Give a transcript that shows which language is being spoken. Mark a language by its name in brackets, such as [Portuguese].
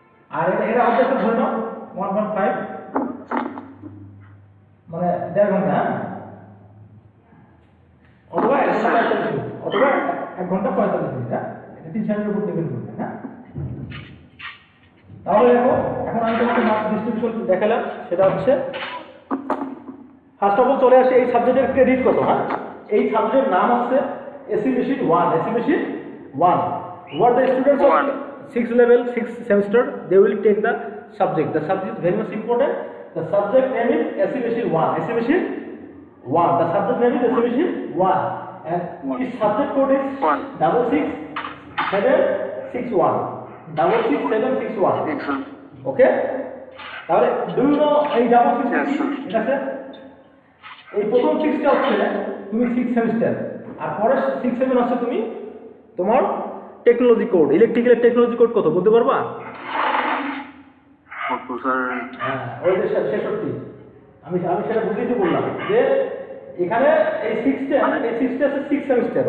[Bangla] আর এটা অবজেক্ট ধরে নাও 1.5 মানে 1.5 ঘন্টা, হ্যাঁ অথবা 1 ঘন্টা 45 মিনিট, অথবা 1 ঘন্টা 45 মিনিট, হ্যাঁ এটা টিচারের উপর ডিপেন্ড করবে। হ্যাঁ তাহলে দেখো এখন আমি তোমাকে মার্কস ডিস্ট্রিবিউশন দেখালাম, সেটা হচ্ছে ফার্স্ট অফ অল চলে আসে এই সাবজেক্টের ক্রেডিট কত। হ্যাঁ এই সাবজেক্টের নাম হচ্ছে AC machine 1, [English] AC machine 1, what the students of 6th level 6th semester they will take the subject is very much important. The subject name is AC machine 1, AC machine 1, the subject name is AC machine 1 and its subject code is 66761, 66761. [Bangla] ওকে, তাহলে [English] do you know [Bangla] এই 666 কি? ঠিক আছে, এই প্রথম 6টা হচ্ছে তুমি 6 সেমিস্টার, আর পরের 6 7 হচ্ছে তুমি তোমার technology code, electrical technology code কত বলতে পারবা? কত স্যার? হ্যাঁ ওই যে 66, আমি সেটা বুঝিয়ে বললাম যে এখানে এই 6টা আছে 6 সেমিস্টার।